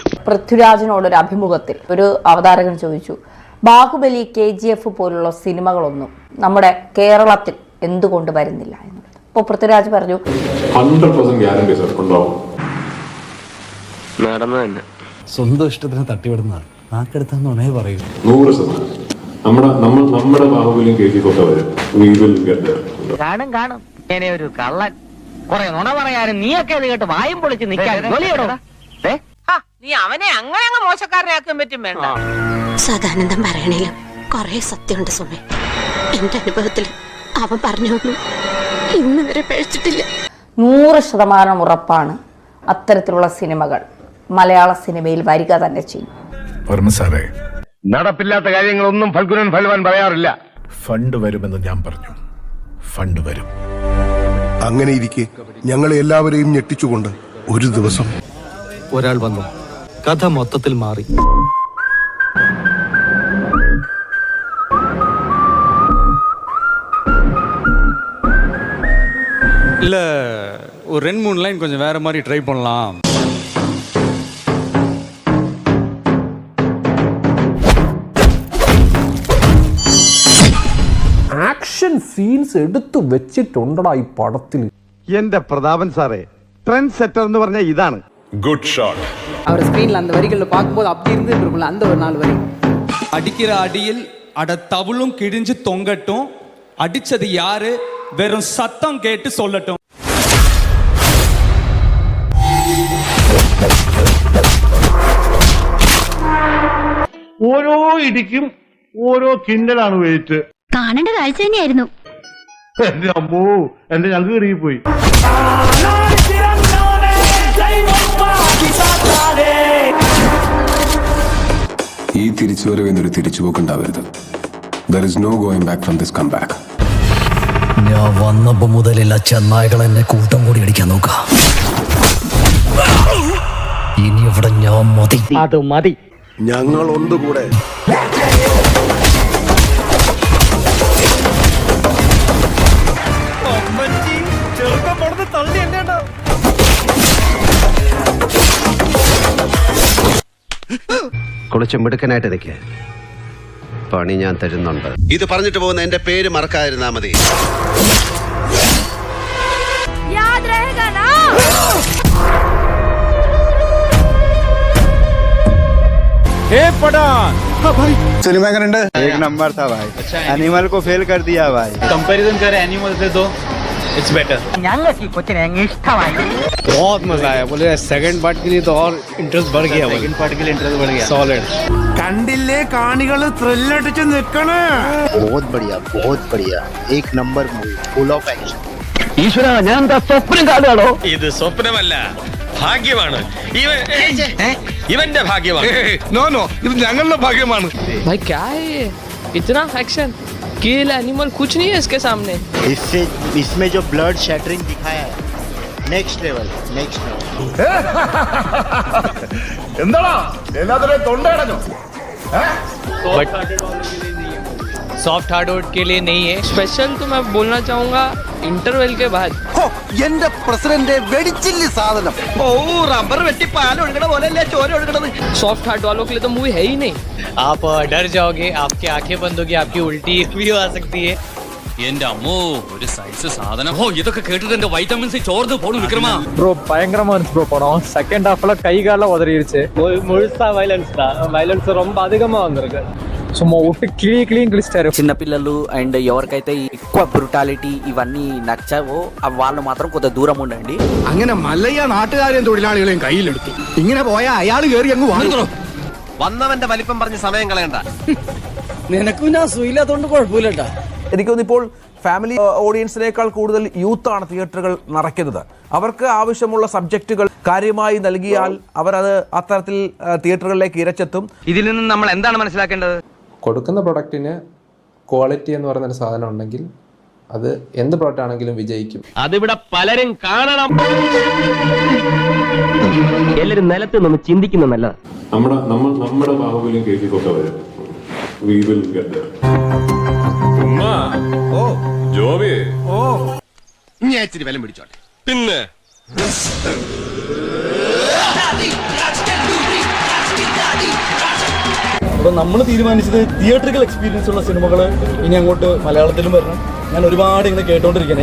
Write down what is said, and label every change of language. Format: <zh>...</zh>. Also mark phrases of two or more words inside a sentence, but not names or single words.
<ml>പൃഥ്വിരാജിനോടൊരു അഭിമുഖത്തിൽ ഒരു അവതാരകൻ ചോദിച്ചു, ബാഹുബലി, KGF പോലുള്ള സിനിമകളൊന്നും നമ്മുടെ കേരളത്തിൽ എന്തുകൊണ്ട് വരുന്നില്ല എന്നുള്ളത്. അപ്പോൾ പൃഥ്വിരാജ് പറഞ്ഞു, 100%</ml> <en>guarantee sir</en> <ml>ഉണ്ടാവും. സ്വന്തം ഇഷ്ടത്തിന് തട്ടിവിടുന്നതാണ്. നാക്കെടുത്താന്നേ പറയൂ. 100% നമ്മുടെ ബാഹുബലിയും KGF ഒക്കെ വരും.</ml> <en>We will get there.</en> <ml>കാണും ഇങ്ങനെ ഒരു കള്ളൻ കുറെ നുണ പറയാനും നീയൊക്കെ അത് കേട്ട് വായും പൊളിച്ച് നിൽക്കാൻ നീ അവനെ അങ്ങനെ അങ്ങ് മോശക്കാരനാക്കാൻ പറ്റും വേണ്ട. സദാനന്ദം പറയണേലും കൊറേ സത്യമുണ്ട് സുമേ. എന്റെ അനുഭവത്തിൽ അവൻ പറഞ്ഞൊന്നും ഇന്ന് വരെ പഴിച്ചിട്ടില്ല. 100% ഉറപ്പാണ് അത്തരത്തിലുള്ള സിനിമകൾ മലയാള സിനിമയിൽ വരിക തന്നെ ചെയ്യും. നടപ്പില്ലാത്ത കാര്യങ്ങളൊന്നും ഫൽഗുനൻ ഫൽവാൻ പറയാറില്ല. ഫണ്ട് വരുമെന്ന് ഞാൻ പറഞ്ഞു. ഫണ്ട് വരും. അങ്ങനെ ഇരിക്കെ ഞങ്ങളെ എല്ലാവരെയും ഞെട്ടിച്ചുകൊണ്ട് ഒരു ദിവസം ഒരാൾ വന്നു, കഥ മൊത്തത്തിൽ മാറി.</ml> <ta>இல்ல ஒரு 2-3 லைன் கொஞ்சம் வேற மாதிரி ட்ரை பண்ணலாம்.</ta> <en>action scenes</en> <ml>എടുത്തു വെച്ചിട്ടുണ്ടടാ ഈ പടത്തിൽ. എന്റെ പ്രതാപൻ സാറേ,</ml> <en>trend setter</en> <ml>എന്ന് പറഞ്ഞ ഇതാണ്.</ml> <en>Good shot.</en> <ta>அவர் ஸ்கிரீன்ல அந்த வரிகளை பார்க்கும்போது அப்படி இருந்துட்டு இருக்கும்ல, அந்த ஒரு 4 வரி. அடிக்கிற அடியில் அட தவுளும் கிழிஞ்சு தொங்கட்டும், அடிச்சது யாரு வெறும் சத்தம் கேட்டு சொல்லட்டும்.</ta> <ml>ഓരോ ഇടിക്കും ഓരോ കിണ്ടലാണ് വെയിറ്റ്. കാണേണ്ട കാഴ്ച തന്നെയായിരുന്നു. എന്റെ അമ്മോ, എന്റെ ഞങ്ങൾ ഇറങ്ങിപ്പോയി. ഈ തിരിച്ചുവരവിനൊരു തിരിച്ചുപോക്കുണ്ടാവരുത്.</ml> <en>There is no going back from this comeback.</en> <ml>ഞാൻ വന്നപ്പോ മുതലുള്ള ചെന്നായ്കൾ എന്നെ കൂട്ടം കൂടി അടിക്കാൻ നോക്ക. ഇനി ഇവിടെ ഞാൻ മതി. അത് മതി. ഞങ്ങൾ ഒന്നുകൂടെ. കുളിച്ച് മിടുക്കനായിട്ട് നിൽക്കുക. പണി ഞാൻ തരുന്നുണ്ട്. ഇത് പറഞ്ഞിട്ട് പോകുന്ന എന്റെ പേര് മറക്കാതിരുന്നാ മതി.</ml> <hi>सिनेमा एंगेंड एक नंबर था भाई. एनिमल को फेल कर दिया भाई. कंपैरिजन करें एनिमल से तो</hi> <en>it's better.</en> <ml>ഞങ്ങൾക്ക് ഈ കൊച്ചിനെ അങ്ങ് ഇഷ്ടമായി.</ml> <hi>बहुत मजा आया. बोले</hi> <en>second part</en> <hi>के लिए तो और इंटरेस्ट बढ़ गया.</hi> <en>second part</en> <hi>के लिए इंटरेस्ट बढ़ गया. सॉलिड.</hi> <ml>കണ്ടില്ലേ കാണികൾ ത്രില്ലടിച്ച് നിൽക്കണേ.</ml> <hi>बहुत बढ़िया एक नंबर मूवी,</hi> <en>full of action.</en> <ml>ഈശ്വര, ഞാൻ എന്താ സ്വപ്നം കാണുകയാണോ? ഇത് സ്വപ്നമല്ല, ഭാഗ്യമാണ്. ഇവന്റെ ഭാഗ്യമാണ്. നോ ഇത് ഞങ്ങളുടെ ഭാഗ്യമാണ്.</ml> <hi>भाई क्या है ये, इतना एक्शन, किल एनिमल कुछ नहीं है इसके सामने. इसमें जो</hi> <en>blood shattering</en> <hi>दिखाया है,</hi> <en>next level.</en> <ml>എന്താടാ എല്ലാത്തിനും തൊണ്ടയടഞ്ഞോ?</ml> <en>soft hardwood</en> <hi>के लिए नहीं है स्पेशल. तो मैं बोलना चाहूंगा इंटरवल के बाद.</hi> <ml>എന്റെ പ്രസിഡന്റ് വെടിച്ചില്ല സാധനം. റബ്ബർ വെട്ടി പാൽ ഒഴുകണ പോലെയല്ലേ ചോര ഒഴുകണത്.</ml> <en>soft heart</en> <hi>वालों के लिए तो मूवी है ही नहीं. आप डर जाओगे, आपकी आंखें बंद होगी, आपकी उल्टी भी आ सकती है.</hi> <ml>എന്റെ അമ്മോ, ഒരു സൈസ് സാധനം. ഓ, ഇതൊക്കെ കേട്ടിട്ട് എന്റെ വൈറ്റമിൻസ് ചോർന്ന് പോണു വിക്രമാ.</ml> <ta>ப்ரோ பயங்கரமா இருந்துச்சு ப்ரோ படம்.</ta> <en>second halfல</en> <ta>கை கால உதறிடுச்சு. முழுசா வைலன்ஸ் தான். வைலன்ஸ் ரொம்ப அதிகமா வந்திருக்கு. சும்மா ஒட்டு கிளியும் கிழிச்சிட்டாரு.</ta> <te>చిన్నపిల్లలు అండ్ ఎవరికైతే ఎక్కువ బ్రూటాలిటీ ఇవన్నీ నచ్చవో వాళ్ళు మాత్రం కొంత దూరం ఉండండి.</te> <ml>അങ്ങനെ മല്ലയ്യ നാട്ടുകാരെയും തൊഴിലാളികളെയും കയ്യിലെടുത്തു. ഇങ്ങനെ പോയാൽ അയാൾ കയറി അങ്ങ് വാങ്ങി. വന്നവന്റെ വലിപ്പം പറഞ്ഞ് സമയം കളയണ്ട. നിനക്കും ഞാൻ സുഖമില്ലാത്തോണ്ട് കുഴപ്പമില്ലട്ടാ. എനിക്ക് തോന്നുന്നു ഇപ്പോൾ</ml> <en>family audienceിനേക്കാൾ</en> <ml>കൂടുതൽ യൂത്താണ് തിയേറ്ററുകൾ നിറയ്ക്കുന്നത്. അവർക്ക് ആവശ്യമുള്ള സബ്ജക്റ്റുകൾ കാര്യമായി നൽകിയാൽ അവരത് അത്തരത്തിൽ തിയേറ്ററുകളിലേക്ക് ഇരച്ചെത്തും. ഇതിൽ നിന്ന് നമ്മൾ എന്താണ് മനസ്സിലാക്കേണ്ടത്? കൊടുക്കുന്ന പ്രൊഡക്റ്റിന് ക്വാളിറ്റി എന്ന് പറയുന്നൊരു സാധനം ഉണ്ടെങ്കിൽ അത് എന്ത് പ്രോഡക്റ്റ് ആണെങ്കിലും വിജയിക്കും. അതിവിടെ പലരും കാണണം. എല്ലാരും നിലത്ത് നിന്ന് ചിന്തിക്കുന്നത് നല്ലതാണ്. നമ്മുടെ ബാഹുബലിയും KGF ഒക്കെ വരും.</ml> <en>We will get there.</en> <ml>ജോബി, ഞാൻ ഇച്ചിരി വില പിടിച്ചോട്ടെ. പിന്നെ അപ്പോൾ നമ്മൾ തീരുമാനിച്ചത്</ml> <en>theatrical experience</en> <ml>ഉള്ള സിനിമകൾ ഇനി അങ്ങോട്ട് മലയാളത്തിലും വരണം. ഞാൻ ഒരുപാട് ഇങ്ങനെ കേട്ടോണ്ടിരിക്കണേ.</ml>